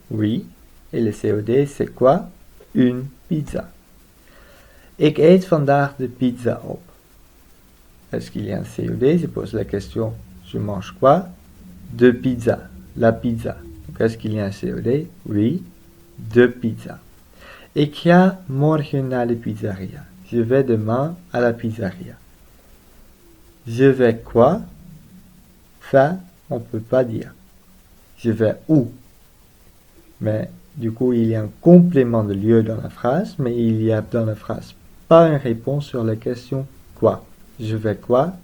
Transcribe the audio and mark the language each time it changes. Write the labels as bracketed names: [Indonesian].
[French] Oui. Et le COD, c'est quoi? Une pizza. [Dutch] Ik eet vandaag de pizza op. [French] Est-ce qu'il y a un COD? Je pose la question, je mange quoi? [Dutch] De pizza. [French] La pizza. Donc, est-ce qu'il y a un COD? [Dutch] Oui. De pizza. Ik ga morgen naar de pizzeria. [French] Je vais demain à la pizzeria. Je vais quoi? Ça, on ne peut pas dire. Je vais où? Mais du coup, il y a un complément de lieu dans la phrase, mais il y a dans la phrase pas une réponse sur la question quoi. Je vais quoi?